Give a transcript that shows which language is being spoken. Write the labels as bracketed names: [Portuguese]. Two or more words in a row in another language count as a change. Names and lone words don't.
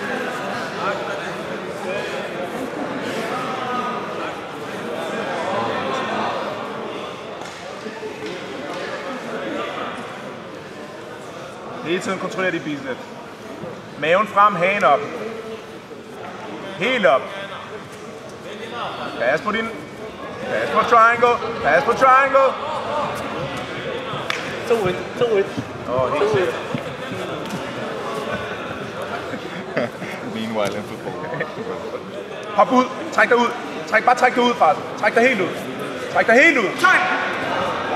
[Danish] Hele tiden kontrollerer de biceps. Maven frem, hagen op. Helt op. Pas på triangle. 2-1. Helt sikkert. [English] Meanwhile in football. [Danish] Hop ud. Træk dig ud. Træk dig ud, far. Træk dig helt ud. Træk.